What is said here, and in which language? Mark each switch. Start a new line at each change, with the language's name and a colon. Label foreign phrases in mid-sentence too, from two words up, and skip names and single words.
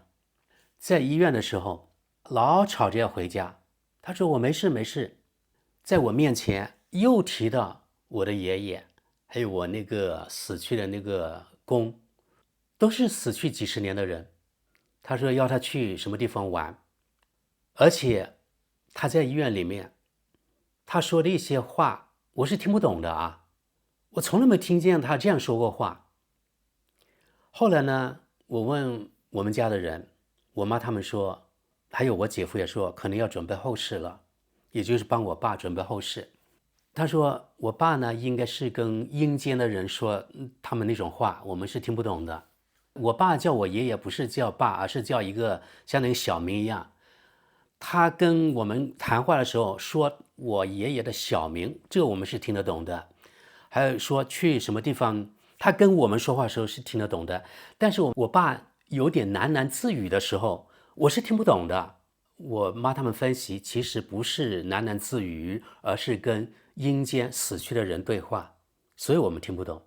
Chinese: 在醫院的時候老吵着要回家，他說我沒事，在我面前又提到我的爺爺還有我那個死去的那個公， 都是死去幾十年的人。他說要他去什麼地方玩，而且他在醫院裡面，他說的一些話我是聽不懂的啊，我從来沒聽見他這樣說過話。後來呢，我問我們家的人，我媽他們說，還有我姐夫也說，可能要準備後事了，也就是幫我爸準備後事。他說我爸呢，應該是跟陰間的人說他們那種話，我们是聽不懂的。我爸叫我爺爺不是叫爸，而是叫一個像那個小名一樣。他跟我們談話的時候說我爺爺的小名，這個我們是聽得懂的。還有說去什麼地方，他跟我們說話的時候是聽得懂的。但是我爸有點喃喃自語的時候，我是聽不懂的。我媽他們分析，其實不是喃喃自語，而是跟陰間死去的人對話，所以我們聽不懂。